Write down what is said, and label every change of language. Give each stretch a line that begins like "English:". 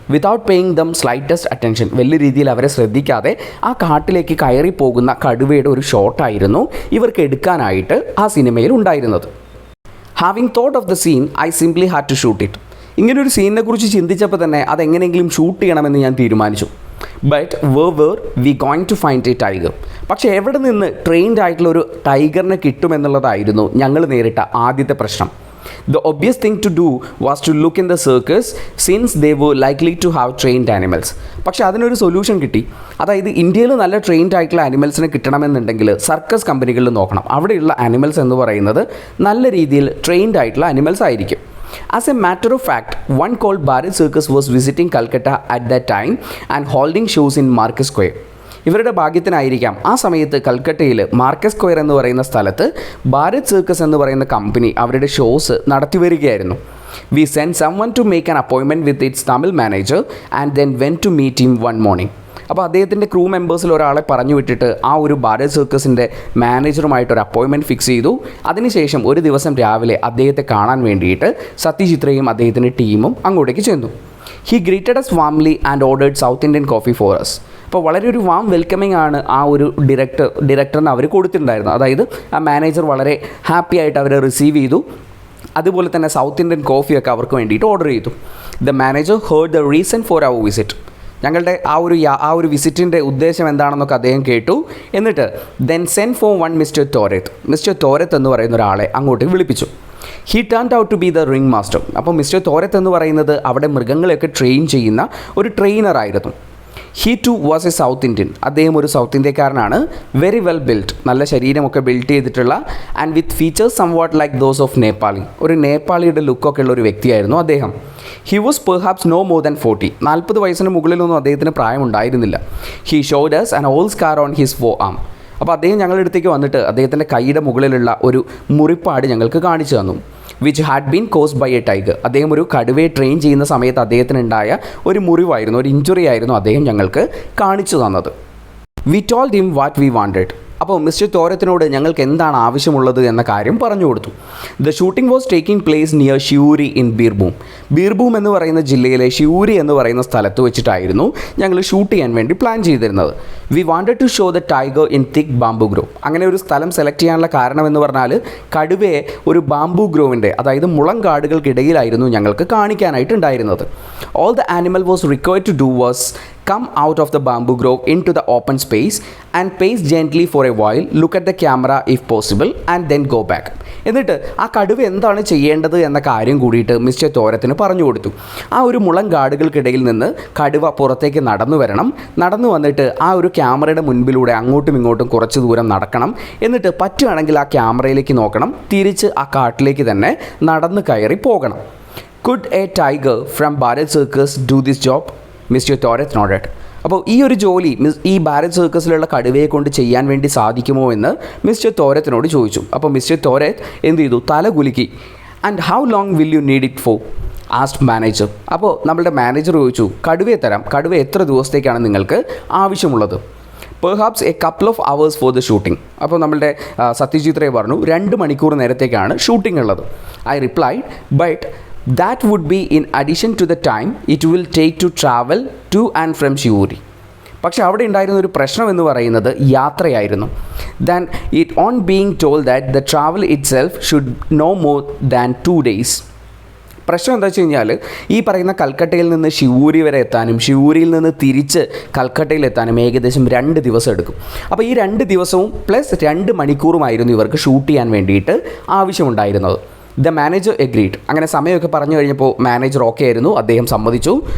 English: Without paying the slightest attention.
Malayalam: വലിയ രീതിയിൽ അവരെ ശ്രദ്ധിക്കാതെ ആ കാട്ടിലേക്ക് കയറി പോകുന്ന കടുവയുടെ ഒരു ഷോട്ടായിരുന്നു ഇവർക്ക് എടുക്കാനായിട്ട് ആ സിനിമയിൽ ഉണ്ടായിരുന്നത്.
English: Having thought of the scene I simply had to shoot it.
Malayalam: ഇങ്ങനൊരു സീനിനെ കുറിച്ച് ചിന്തിച്ചപ്പോൾ തന്നെ അതെങ്ങനെയെങ്കിലും ഷൂട്ട് ചെയ്യണമെന്ന് ഞാൻ തീരുമാനിച്ചു.
English: But where we going to find a tiger.
Malayalam: പക്ഷേ എവിടെ നിന്ന് ട്രെയിൻഡ് ആയിട്ടുള്ള ഒരു ടൈഗറിനെ കിട്ടുമെന്നുള്ളതായിരുന്നു ഞങ്ങൾ നേരിട്ട ആദ്യത്തെ പ്രശ്നം.
English: The obvious thing to do was to look in the circus since they were likely to have trained animals.
Malayalam: പക്ഷേ അതിനൊരു സൊല്യൂഷൻ കിട്ടി. അതായത് ഇന്ത്യയിൽ നല്ല ട്രെയിൻഡ് ആയിട്ടുള്ള ആനിമൽസിനെ കിട്ടണമെന്നുണ്ടെങ്കിൽ സർക്കസ് കമ്പനികളിൽ നോക്കണം. അവിടെയുള്ള ആനിമൽസ് എന്ന് പറയുന്നത് നല്ല രീതിയിൽ ട്രെയിൻഡ് ആയിട്ടുള്ള ആനിമൽസ് ആയിരിക്കും.
English: As a matter of fact, one called Bharat Circus was visiting Calcutta at that time and holding shows in Market Square.
Malayalam: ഇവരുടെ ഭാഗ്യത്തിനായിരിക്കാം ആ സമയത്ത് കൽക്കട്ടയിൽ മാർക്കസ് സ്ക്വയർ എന്ന് പറയുന്ന സ്ഥലത്ത് ഭാരത് സർക്കസ് എന്ന് പറയുന്ന കമ്പനി അവരുടെ ഷോസ് നടത്തി വരികയായിരുന്നു.
English: We send someone to make an appointment with its Tamil manager and then went to meet him one morning.
Malayalam: അപ്പോൾ അദ്ദേഹത്തിൻ്റെ ക്രൂ മെമ്പേഴ്സിൽ ഒരാളെ പറഞ്ഞു വിട്ടിട്ട് ആ ഒരു ഭാരത് സർക്കസിൻ്റെ മാനേജറുമായിട്ടൊരു അപ്പോയിൻമെൻറ്റ് ഫിക്സ് ചെയ്തു. അതിനുശേഷം ഒരു ദിവസം രാവിലെ അദ്ദേഹത്തെ കാണാൻ വേണ്ടിയിട്ട് സത്യജിത്രയും അദ്ദേഹത്തിൻ്റെ ടീമും അങ്ങോട്ടേക്ക് ചെന്നു.
English: He greeted us warmly and ordered South Indian coffee for us.
Malayalam: അപ്പോൾ വളരെ ഒരു വാം വെൽക്കമിങ് ആണ് ആ ഒരു ഡയറക്ടറിന് അവർ കൊടുത്തിട്ടുണ്ടായിരുന്നത്. അതായത് ആ മാനേജർ വളരെ ഹാപ്പി ആയിട്ട് അവരെ റിസീവ് ചെയ്തു. അതുപോലെ തന്നെ സൗത്ത് ഇന്ത്യൻ കോഫിയൊക്കെ അവർക്ക് വേണ്ടിയിട്ട് ഓർഡർ ചെയ്തു.
English: The manager heard the reason for our visit.
Malayalam: ഞങ്ങളുടെ ആ ഒരു വിസിറ്റിൻ്റെ ഉദ്ദേശം എന്താണെന്നൊക്കെ അദ്ദേഹം കേട്ടു. എന്നിട്ട്
English: then send for one
Malayalam: mister തോരത്ത് എന്ന് പറയുന്ന ഒരാളെ അങ്ങോട്ട് വിളിപ്പിച്ചു.
English: He turned out to be the ring master.
Malayalam: അപ്പോൾ മിസ്റ്റർ തോരത്ത് എന്ന് പറയുന്നത് അവിടെ മൃഗങ്ങളെയൊക്കെ ട്രെയിൻ ചെയ്യുന്ന ഒരു ട്രെയിനറായിരുന്നു.
English: He too was a South Indian.
Malayalam: അദ്ദേഹം ഒരു സൗത്ത് ഇന്ത്യക്കാരനാണ്.
English: very well built,
Malayalam: നല്ല ശരീരമൊക്കെ ബിൽറ്റ് ചെയ്തിട്ടുള്ള
English: And with features somewhat like those of Nepali.
Malayalam: ഒരു നേപ്പാളിയുടെ ലുക്കൊക്കെ ഉള്ള ഒരു വ്യക്തിയായിരുന്നു അദ്ദേഹം.
English: He was perhaps no more than 40.
Malayalam: 40 വയസ്സിന് മുകളിലൊന്നും അദ്ദേഹത്തിന് പ്രായമുണ്ടായിരുന്നില്ല.
English: He showed us an old scar on his forearm.
Malayalam: അപ്പോൾ അദ്ദേഹം ഞങ്ങളുടെ അടുത്തേക്ക് വന്നിട്ട് അദ്ദേഹത്തിൻ്റെ കൈയുടെ മുകളിലുള്ള ഒരു മുറിപ്പാട് ഞങ്ങൾക്ക് കാണിച്ചു തന്നു.
English: Which had been caused by a tiger.
Malayalam: അദ്ദേഹം ഒരു കടുവയെ ട്രെയിൻ ചെയ്യുന്ന സമയത്ത് അദ്ദേഹത്തിനുണ്ടായ ഒരു മുറിവായിരുന്നു, ഒരു ഇഞ്ചുറി ആയിരുന്നു അദ്ദേഹം ഞങ്ങൾക്ക് കാണിച്ചു തന്നത്.
English: We told him what we wanted.
Malayalam: അപ്പോൾ മിസ്റ്റർ തോരത്തിനോട് ഞങ്ങൾക്ക് എന്താണ് ആവശ്യമുള്ളത് എന്ന കാര്യം പറഞ്ഞു കൊടുത്തു.
English: the shooting was taking place near Siuri in Birbhum
Malayalam: എന്ന് പറയുന്ന ജില്ലയിലെ ഷിയൂരി എന്ന് പറയുന്ന സ്ഥലത്ത് വെച്ചിട്ടായിരുന്നു ഞങ്ങൾ ഷൂട്ട് ചെയ്യാൻ വേണ്ടി പ്ലാൻ ചെയ്തിരുന്നത്.
English: We wanted to show the tiger in thick bamboo grove.
Malayalam: അങ്ങനെ ഒരു സ്ഥലം സെലക്ട് ചെയ്യാനുള്ള കാരണം എന്ന് പറഞ്ഞാൽ കടുവയെ ഒരു ബാംബു ഗ്രോവിൻ്റെ, അതായത് മുളം കാടുകൾക്കിടയിലായിരുന്നു ഞങ്ങൾക്ക് കാണിക്കാനായിട്ടുണ്ടായിരുന്നത്.
English: All the animal was required to do was come out of the bamboo grove into the open space and pace gently for a while, look at the camera if possible and then go back.
Malayalam: എന്നിട്ട് ആ കടുവ എന്താണ് ചെയ്യേണ്ടത് എന്ന കാര്യം കൂടിയിട്ട് mister തോരത്തിന് പറഞ്ഞു കൊടുത്തു. ആ ഒരു മുളം കാടുകൾക്കിടയിൽ നിന്ന് കടുവ പുറത്തേക്ക് നടന്നു വന്നിട്ട് ആ ഒരു ക്യാമറയുടെ മുൻപിലൂടെ അങ്ങോട്ടും ഇങ്ങോട്ടും കുറച്ച് ദൂരം നടക്കണം. എന്നിട്ട് പറ്റുകയാണെങ്കിൽ ആ ക്യാമറയിലേക്ക് നോക്കണം, തിരിച്ച് ആ കാട്ടിലേക്ക് തന്നെ നടന്ന് കയറി പോകണം.
English: Could a tiger from Bharat Circus do this job?
Malayalam: Mister തോരത്ത് nodded. അപ്പോൾ ഈ ഒരു ജോലി ഈ ഭാരത് സർക്കസിലുള്ള കടുവയെ കൊണ്ട് ചെയ്യാൻ വേണ്ടി സാധിക്കുമോ എന്ന് മിസ്റ്റർ തോരത്തിനോട് ചോദിച്ചു. അപ്പോൾ മിസ്റ്റർ തോരത്ത് എന്ത് ചെയ്തു? തല കുലുക്കി.
English: And how long will you need it for asked manager.
Malayalam: അപ്പോൾ നമ്മളുടെ മാനേജർ ചോദിച്ചു, കടുവയെ തരാം, കടുവ എത്ര ദിവസത്തേക്കാണ് നിങ്ങൾക്ക് ആവശ്യമുള്ളത്?
English: Perhaps a couple of hours for the shooting.
Malayalam: അപ്പോൾ നമ്മളുടെ സത്യജിത്രയെ പറഞ്ഞു 2 മണിക്കൂർ നേരത്തേക്കാണ് ഷൂട്ടിംഗ് ഉള്ളത്.
English: I replied but that would be in addition to the time it will take to travel to and from Shiuri.
Malayalam: പക്ഷേ അവിടെ ഉണ്ടായിരുന്ന ഒരു പ്രശ്നം എന്ന് പറയുന്നത് യാത്രയായിരുന്നു.
English: Then it on being told that the travel itself should no more than 2 days.
Malayalam: പ്രശ്നം എന്താ വെച്ച് കഴിഞ്ഞാൽ ഈ പറയുന്ന കൽക്കട്ടയിൽ നിന്ന് ഷിവൂരി വരെ എത്താനും ഷിവൂരിയിൽ നിന്ന് തിരിച്ച് കൽക്കട്ടയിൽ എത്താനും ഏകദേശം 2 ദിവസം എടുക്കും. അപ്പോൾ ഈ 2 ദിവസവും പ്ലസ് 2 മണിക്കൂറുമായിരുന്നു ഇവർക്ക് ഷൂട്ട് ചെയ്യാൻ വേണ്ടിയിട്ട് ആവശ്യമുണ്ടായിരുന്നത്.
English: The manager agreed.
Malayalam: അങ്ങനെ സമയമൊക്കെ പറഞ്ഞു കഴിഞ്ഞപ്പോൾ മാനേജർ ഓക്കെ ആയിരുന്നു, അദ്ദേഹം സമ്മതിച്ചു.